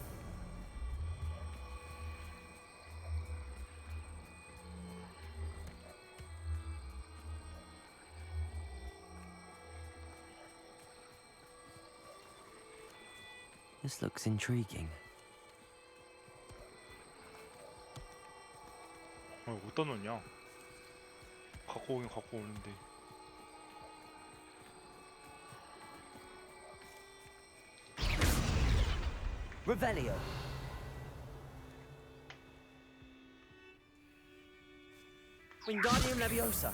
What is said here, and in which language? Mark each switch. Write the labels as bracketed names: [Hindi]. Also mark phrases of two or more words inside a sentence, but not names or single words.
[English] This looks intriguing. [Korean] 어디다 놓냐? 갖고 오긴 갖고 오는데. [English] Revelio. Wingardium Leviosa.